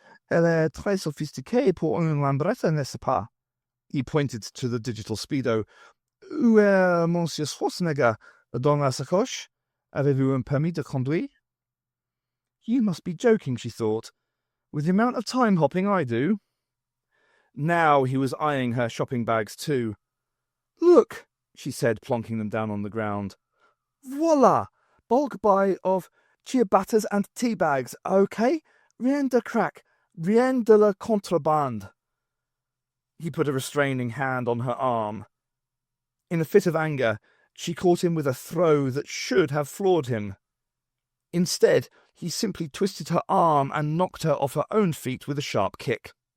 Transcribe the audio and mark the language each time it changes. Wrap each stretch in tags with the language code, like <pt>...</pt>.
<fr>Elle est très sophistiquée pour une lambrette, n'est-ce pas?"</fr> <en>He pointed to the digital speedo.</en> <fr>"Où est Monsieur Schwarzenegger? Dans la sacoche? Avez-vous un permis de conduire?"</fr> <en>You must be joking, she thought, with the amount of time hopping I do. Now he was eyeing her shopping bags too. "Look," she said, plonking them down on the ground. "Voila! Bulk buy of ciabattas and tea bags, okay?</en> <fr>Rien de crack, rien de la contrebande."</fr> <en>He put a restraining hand on her arm. In a fit of anger, she caught him with a throw that should have floored him. Instead, he simply twisted her arm and knocked her off her own feet with a sharp kick.</en>